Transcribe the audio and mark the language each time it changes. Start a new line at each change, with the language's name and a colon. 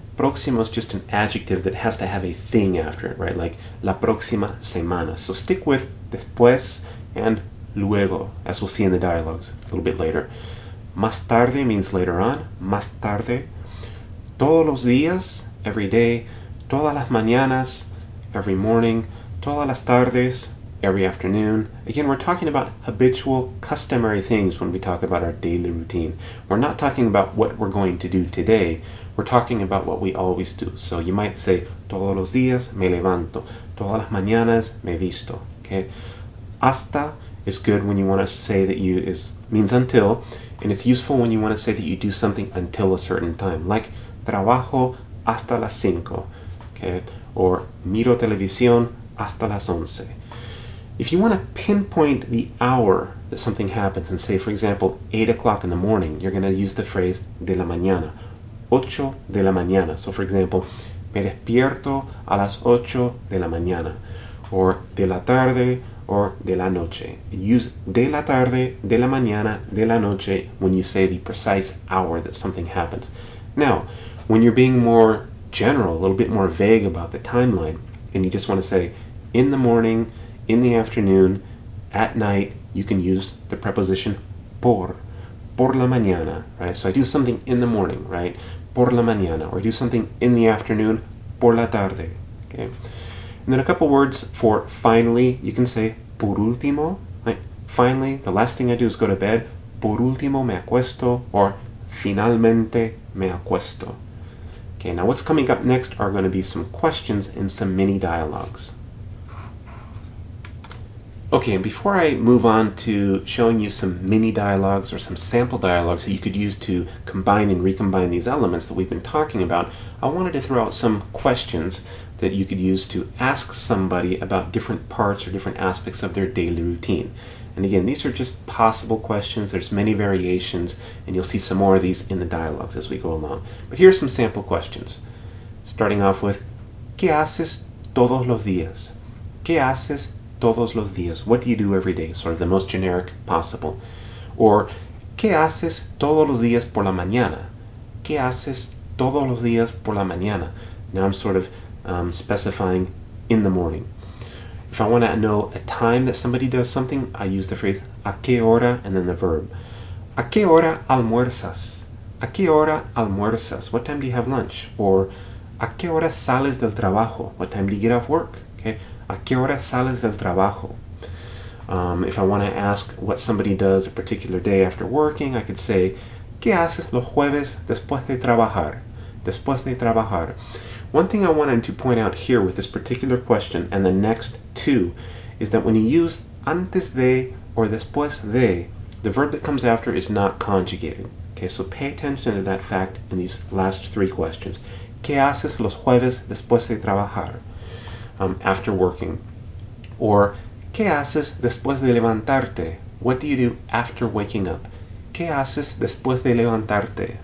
English: Próximo is just an adjective that has to have a thing after it, right? Like
Spanish: la próxima semana.
English: So stick with después and luego, as we'll see in the dialogues a little bit later. Más tarde means later on.
Spanish: Más tarde. Todos los días,
English: every day.
Spanish: Todas las mañanas,
English: every morning.
Spanish: Todas las tardes,
English: every afternoon. Again, we're talking about habitual, customary things when we talk about our daily routine. We're not talking about what we're going to do today. We're talking about what we always do. So you might say,
Spanish: todos los días me levanto. Todas las mañanas me visto.
English: Okay? Hasta is good when you want to say that means until, and it's useful when you want to say that you do something until a certain time, like
Spanish: trabajo hasta las 5,
English: okay?
Spanish: Or miro televisión hasta las 11.
English: If you want to pinpoint the hour that something happens and say, for example, 8 o'clock in the morning, you're going to use the phrase
Spanish: de la mañana, 8 de la mañana.
English: So for example,
Spanish: me despierto a las 8 de la mañana, or de la tarde, or de la noche.
English: Use
Spanish: de la tarde, de la mañana, de la noche
English: when you say the precise hour that something happens. Now, when you're being more general, a little bit more vague about the timeline, and you just want to say in the morning, in the afternoon, at night, you can use the preposition
Spanish: por la mañana,
English: right? So I do something in the morning, right?
Spanish: Por la mañana.
English: Or I do something in the afternoon,
Spanish: por la tarde,
English: okay? And then a couple words for finally, you can say
Spanish: por último,
English: right? Finally, the last thing I do is go to bed.
Spanish: Por último me acuesto, or finalmente me acuesto.
English: Okay, now what's coming up next are going to be some questions and some mini dialogues. Okay, and before I move on to showing you some mini dialogues or some sample dialogues that you could use to combine and recombine these elements that we've been talking about, I wanted to throw out some questions that you could use to ask somebody about different parts or different aspects of their daily routine. And again, these are just possible questions. There's many variations, and you'll see some more of these in the dialogues as we go along. But here are some sample questions. Starting off with,
Spanish: ¿Qué haces todos los días? ¿Qué haces todos los días?
English: What do you do every day? Sort of the most generic possible.
Spanish: Or, ¿Qué haces todos los días por la mañana? ¿Qué haces todos los días por la mañana?
English: Now I'm sort of specifying in the morning. If I want to know a time that somebody does something, I use the phrase
Spanish: ¿A qué hora?
English: And then the verb.
Spanish: ¿A qué hora almuerzas? ¿A qué hora almuerzas?
English: What time do you have lunch?
Spanish: Or ¿A qué hora sales del trabajo?
English: What time do you get off work? Okay.
Spanish: ¿A qué hora sales del trabajo?
English: If I want to ask what somebody does a particular day after working, I could say
Spanish: ¿Qué haces los jueves después de trabajar? Después de trabajar.
English: One thing I wanted to point out here with this particular question and the next two is that when you use antes de or después de, the verb that comes after is not conjugated. Okay, so pay attention to that fact in these last three questions.
Spanish: ¿Qué haces los jueves después de trabajar?
English: After working.
Spanish: Or ¿Qué haces después de levantarte?
English: What do you do after waking up?
Spanish: ¿Qué haces después de levantarte?